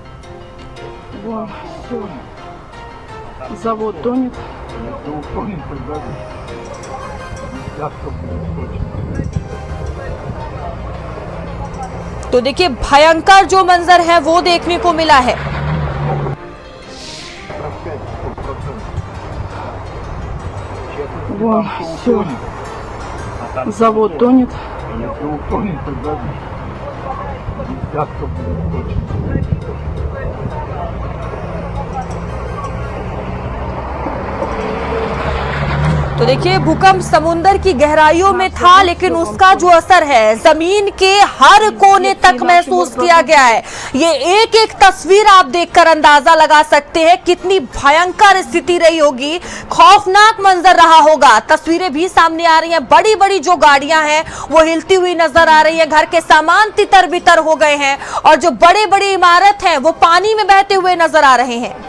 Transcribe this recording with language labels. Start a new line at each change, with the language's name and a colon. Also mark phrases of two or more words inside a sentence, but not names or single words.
Russian: Завод тонет.
Hindi: तो देखिए भयंकर जो मंजर है वो देखने को मिला है।
Russian: Вон, все. Завод тонет.
Hindi: तो देखिए भूकंप समुद्र की गहराइयों में था, लेकिन उसका जो असर है जमीन के हर कोने तक महसूस किया गया है। ये एक एक तस्वीर आप देखकर अंदाजा लगा सकते हैं कितनी भयंकर स्थिति रही होगी, खौफनाक मंजर रहा होगा। तस्वीरें भी सामने आ रही हैं। बड़ी बड़ी जो गाड़ियां हैं वो हिलती हुई नजर आ रही है। घर के सामान तितर बितर हो गए हैं और जो बड़े बड़ी इमारत हैं वो पानी में बहते हुए नजर आ रहे हैं।